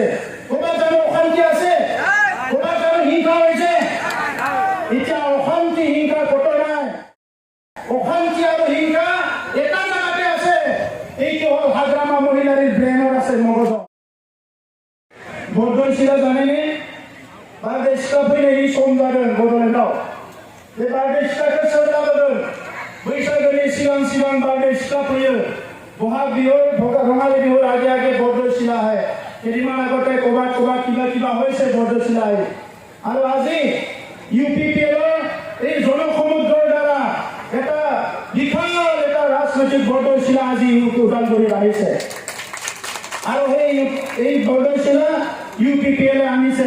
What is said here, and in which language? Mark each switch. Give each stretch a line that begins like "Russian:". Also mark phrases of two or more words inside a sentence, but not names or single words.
Assamese: ক'ৰবাত জানো অশান্তি আছে? ক'ৰবাত জানো হিংসা হৈছে? এতিয়া অশান্তি হিংসা ক'তো নাই। অশান্তি আৰু হিংসা এটা জাগাতে আছে। এইটো হ'ল হাগ্ৰামা মহিলাৰীৰ ব্ৰেইনত আছে, মগজত। বৰদৈচিলা জানেনে?
Bodo: बारदै सिख्ला फैनायनि सम जादों बड'लेण्डआव। बे बारदै सिख्लाखौ सोर लाबोदों? बैसागोनि सिगां सिगां बारदै सिख्ला फैयो।
Assamese: বহাগ বিহুৰ, ৰঙালী বিহুৰ আগে আগে বৰদৈচিলা আহে। কেইদিনমান আগতে ক'ৰবাত ক'ৰবাত কিবা কিবা হৈছে বৰদৈচিলা আহি। আৰু আজি UPPL-ৰ এই জনসমুদ্ৰৰ দ্বাৰা এটা বিশাল এটা ৰাজনৈতিক বৰদৈচিলা আজি ওদালগুৰিত আহিছে। আৰু এই বৰদৈচিলা UPPL-এ আনিছে।